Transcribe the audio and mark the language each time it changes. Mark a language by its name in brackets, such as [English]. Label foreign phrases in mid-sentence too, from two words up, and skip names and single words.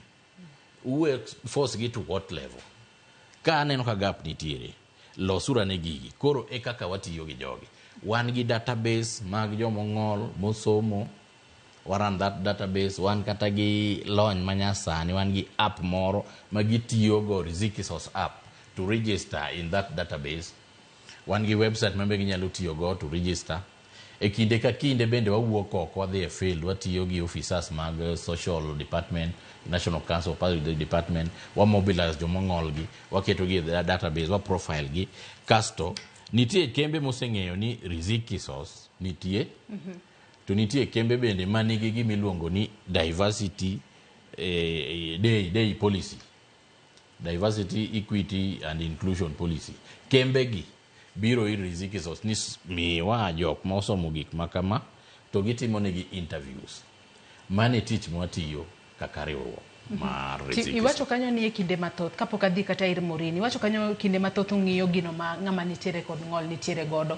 [Luo (Kenya and Tanzania)] Uwe force gi [English] to what level? [Luo (Kenya and Tanzania)] Ka aneno ka gap nitiere, losura ne gigi. Koro e kaka watiyo gi jogi. Wan gi database mag jomong'ol mosomo. [English] Waran that database. [Luo (Kenya and Tanzania)] Wan kata gi lony manyasani. Wan gi app moro magitiyo go, [English] Riziki Source app, to register in that database. [Luo (Kenya and Tanzania)] Wan gi website mambe ginyalo tiyo go [English] to register. [Luo (Kenya and Tanzania)] E kinde ka kinde bende wawuok oko wadhi e field, watiyo gi officers mag [English] social department, [Luo (Kenya and Tanzania)] National Council of Public Department, wa mobilize jomong'ol gi, waketo gi e database, wa profile gi. Kasto nitie kembe moseng'eyo ni Riziki Source nitie. To nitie kembe bende manigi gimiluongo ni [English] diversity day policy. Diversity, equity and inclusion policy. [Luo (Kenya and Tanzania)] Kembe gi biro ir Riziki Source ni miwa jok ma osomo gik makama to gitimo negi interviews. Mane tich mwatiyo kaka riwruok mar Riziki Source. Iwacho kanyo ni e kinde mathoth kapok adhi kata ir Morini. Iwacho kanyo kinde mathoth ung'iyo gino ma ng'ama nitiere kod ng'ol nitiere godo.